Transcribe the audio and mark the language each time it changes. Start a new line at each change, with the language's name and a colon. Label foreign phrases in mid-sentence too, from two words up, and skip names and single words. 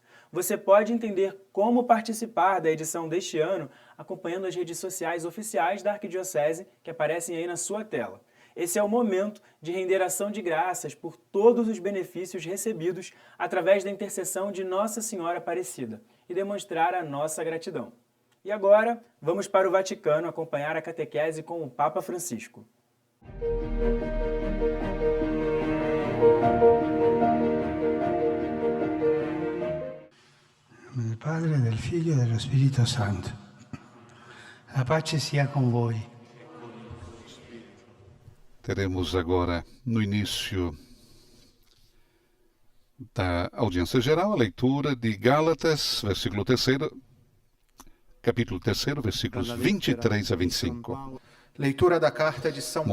Portuguese: Você pode entender como participar da edição deste ano acompanhando as redes sociais oficiais da Arquidiocese que aparecem aí na sua tela. Esse é o momento de render ação de graças por todos os benefícios recebidos através da intercessão de Nossa Senhora Aparecida e demonstrar a nossa gratidão. E agora, vamos para o Vaticano acompanhar a catequese com o Papa Francisco.
Italian: Del Padre, del Figlio e dello Spirito Santo. A pace sia con voi.
Portuguese: Teremos agora, no início da audiência geral, a leitura de Gálatas, capítulo 3, versículos 23 a 25. Leitura da carta de São